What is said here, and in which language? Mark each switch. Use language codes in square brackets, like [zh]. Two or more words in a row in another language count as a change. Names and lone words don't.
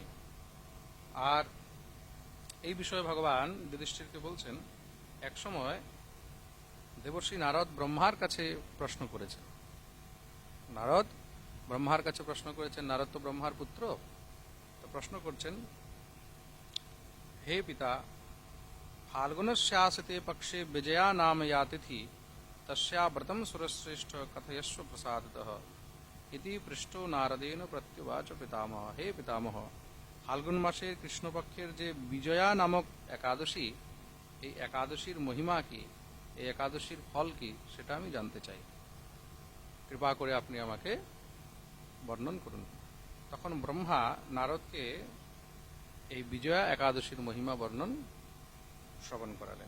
[bn] আর এই বিষয়ে ভগবান যুধিষ্ঠিরকে বলছেন, এক সময় দেবর্ষি নারদ ব্রহ্মার কাছে প্রশ্ন করেছেন। নারদ ব্রহ্মার কাছে প্রশ্ন করেছেন, নারদ তো ব্রহ্মার পুত্র, তো প্রশ্ন করছেন, হে পিতা, [sa] ফাল্গুনস্যাসতে পক্ষে বিজয়া নাম या तिथि तस्या व्रतं सुरश्रेष्ठ कथयस्व प्रसादतः इति पृष्ठो नारदेन प्रत्युवाच पितामह। [bn] হে পিতামহ, ফাল্গুন মাসের কৃষ্ণপক্ষের যে বিজয়া নামক একাদশী, এই একাদশীর মহিমা কি, এই একাদশীর ফল কি, সেটা আমি জানতে চাই। কৃপা করে আপনি আমাকে বর্ণন করুন। তখন ব্রহ্মা নারদকে এই বিজয়া একাদশীর মহিমা বর্ণন শ্রবণ করালেন।